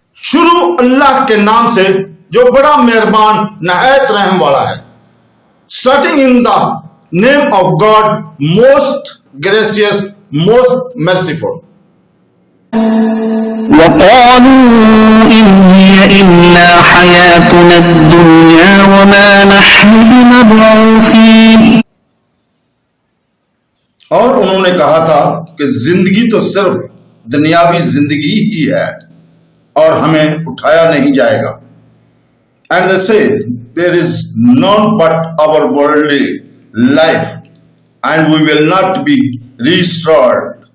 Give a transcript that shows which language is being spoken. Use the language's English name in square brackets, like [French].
[Urdu] شروع اللہ کے نام سے جو بڑا مہربان نہایت رحم والا ہے. [English] Starting in the name of God, most gracious, most merciful. [Arabic] وقالوا إن هي إلا حياتنا الدنيا وما نحن بمبعوثين. [Urdu] اور انہوں نے کہا تھا کہ زندگی تو صرف دنیاوی زندگی ہی ہے اور ہمیں اٹھایا نہیں جائے گا. [English] And they say there is none but our worldly life and we will not be restored.